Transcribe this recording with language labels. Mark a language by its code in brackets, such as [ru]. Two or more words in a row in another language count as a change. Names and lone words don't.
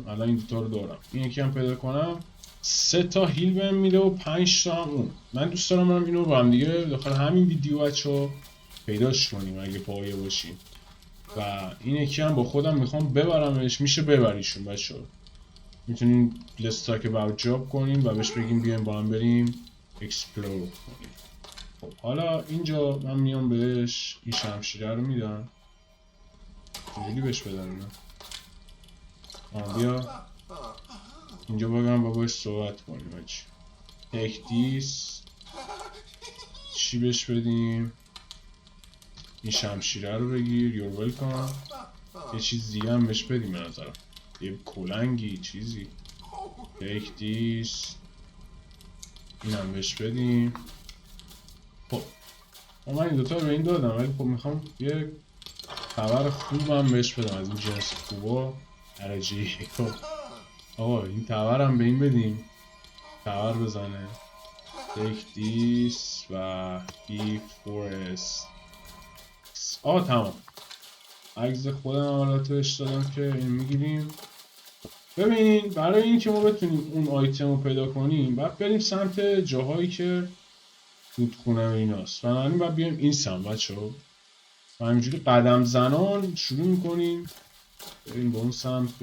[fa] الان این دوتا رو دارم، این یکی هم پیدا کنم 3 تا هیل بهم میده و 5 تا هم اون. من دوست دارم برم اینو با هم دیگه داخل همین ویدیو بچه‌ها پیداش کنیم اگه پایه باشیم. و این یکی هم با خودم میخوام ببرمش. میشه ببریشون بچه‌ها. میتونیم [en] let's talk about job [fa] کنیم و بهش بگیم بیایم با هم بریم explore کنیم. خب حالا اینجا من میام بهش این شمشیره رو میدم. چجوری بهش بدم اینا؟ بیا اینجا بگم با باش صحبت کنیم. [en] هاچی take this. [fa] چی بهش بدیم؟ این شمشیره رو بگیر. [en] you're welcome. [fa] یه چیز دیگه هم بهش بدیم به نظرم، یه کلنگی چیزی. [en] take this. [fa] این هم بهش بدیم. خب من این دوتا رو به این دادم ولی خب میخوام یه خبر خوبم بهش بدم از این جنس خوبا درجه. خب آقا این تبر هم به این بدیم تبر بزنه. [en] take this و he forest. [fa] تمام. عکس خودم البته بهش دادم که این میگیریم. ببینین برای این که ما بتونیم اون آیتم رو پیدا کنیم باید بریم سمت جاهایی که رودخونه ایناست. بنابراین باید بیایم این سمت بچه‌ها و همینجوری قدم زنان شروع میکنیم بریم به اون سمت.